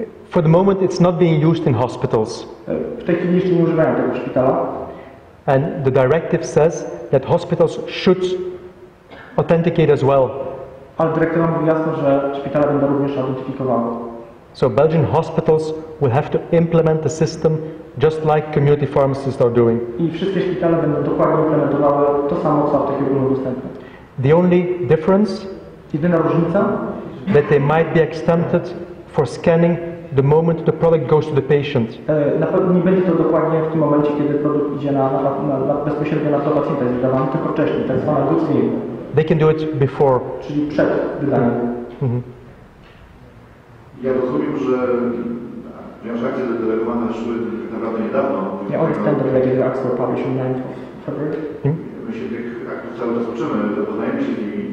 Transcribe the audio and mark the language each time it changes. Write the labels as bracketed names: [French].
[English] For the moment, it's not being used in hospitals. [Polish] W tej chwili jeszcze nie używają tego w szpitalach. [English] And the directive says that hospitals should authenticate as well. [Polish] Ale dyrektywa mówi jasno, że szpitale będą również autentyfikowały. [English] So Belgian hospitals will have to implement the system just like community pharmacists are doing. [Polish] I wszystkie szpitale będą dokładnie implementowały to samo, co apteki ogólnodostępne. [English] The only difference, [Polish] jedyna różnica, [English] that they might be exempted for scanning the moment the product goes to the patient. [Polish] Na pewno nie będzie to dokładnie w tym momencie, kiedy produkt idzie bezpośrednio na to pacjenta, jest wydawany, tylko wcześniej, tak zwana goods in. [English] They can do it before. [Polish] Czyli przed wydaniem. Ja rozumiem, że ponieważ akcje delegowane szły tak naprawdę niedawno. [English] Yeah, all the standard regular acts were published on 9th of February. [Polish] My się tych aktów cały czas uczymy, zapoznajemy się z nimi.